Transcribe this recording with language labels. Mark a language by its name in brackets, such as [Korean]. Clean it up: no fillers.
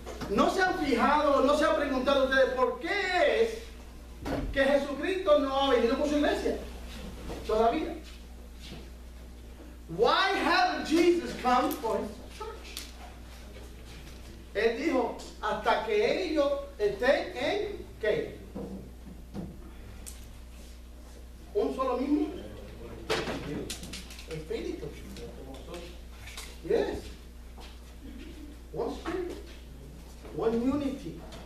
[Spanish] ¿No se han fijado, no se han preguntado ustedes por qué es que Jesucristo no ha venido por su iglesia? Todavía. [English] Why hasn't Jesus come for his church? [Spanish] Él dijo, hasta que ellos estén en ¿qué? Un solo mismo espíritu. [English] Yes. One spirit. One unity.